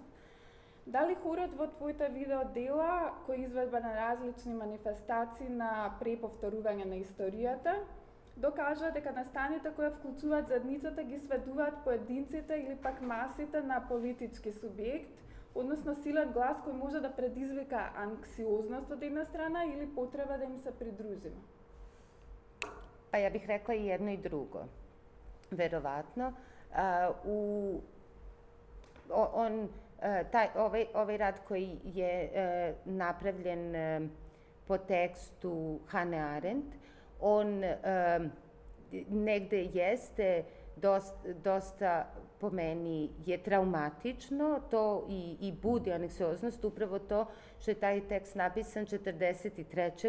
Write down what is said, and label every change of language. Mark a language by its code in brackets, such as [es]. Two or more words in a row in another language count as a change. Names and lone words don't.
[mk] Дали хорот во твоите видео дела, кои изведба на различни манифестации на преповторување на историјата, докажува дека настаните кои вклучуваат задницата ги сведуваат поединците или пак масите на политички субјект, односно силен глас кој може да предизвика анксиозност од една страна или потреба да им се придружиме? [sr] Pa ja bih rekla i jedno i drugo. Verovatno. Ovaj rad koji je napravljen po tekstu Hane Arendt, on negde jeste dosta, po meni, je traumatično, to i budi anksioznost, upravo to što je taj tekst napisan 1943.